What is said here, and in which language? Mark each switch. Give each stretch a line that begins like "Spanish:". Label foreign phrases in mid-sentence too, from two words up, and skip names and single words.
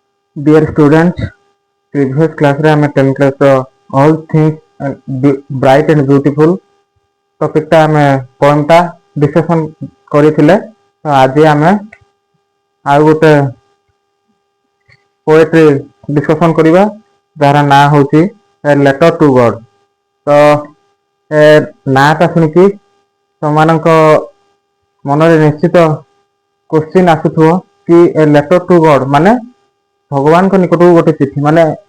English: Dear students, previous class
Odia: ରେ ଆମେ 10 class all things bright and beautiful ଟପିକ୍ ଟା ଆମେ ପୋଏମ୍ ଟା ଡିସ୍କସନ୍ କରିଥିଲେ। ତ ଆଜି ଆମେ ଆଉ ଗୋଟେ
English: poetry discussion
Odia: କରିବା ଯାହାର ନାଁ ହେଉଛି ଏ ଲେଟର ଟୁ ଗଡ୍। ତ ଏ ନା ଟା ଶୁଣିକି ତମମାନଙ୍କ ମନ ରେ ନିଶ୍ଚିତ କ୍ୱେଶ୍ଚନ ଆସୁଥିବ କି ଏ ଲେଟର ଟୁ ଗଡ୍ ମାନେ ଭଗବାନ କୁ ନିକଟ ଗୋଟେ ଚିଠି ମାନେ